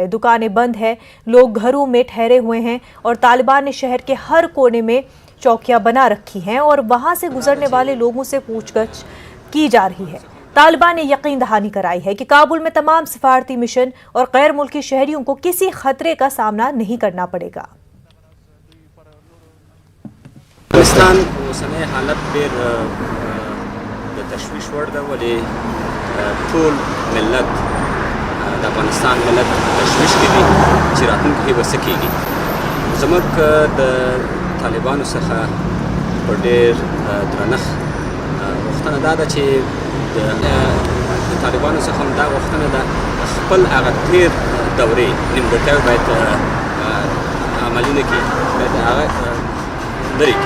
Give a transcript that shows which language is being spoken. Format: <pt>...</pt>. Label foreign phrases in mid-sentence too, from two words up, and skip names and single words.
<ur>دکانیں بند ہے، لوگ گھروں میں ٹھہرے ہوئے ہیں اور طالبان نے شہر کے ہر کونے میں چوکیاں بنا رکھی ہیں اور وہاں سے گزرنے والے لوگوں سے پوچھ تاچھ کی جا رہی ہے. طالبان نے یقین دہانی کرائی ہے کہ کابل میں تمام سفارتی مشن اور غیر ملکی شہریوں کو کسی خطرے کا سامنا نہیں کرنا پڑے گا.</ur> <ps>अफगानिस्तान اوسنۍ حالت ډېر د تشویش وړ ده، ولې ټول ملت د افغانستان ملت تشویش کې دي چې راتلونکي به څه کېږي. زموږ د طالبانو څخه په ډېر درنښت غوښتنه دا ده چې د طالبانو څخه هم دا غوښتنه ده خپل هغه تېر دورې نیمګړتیاوې باید عملونه کړي، باید هغه لرې کړي.</ps>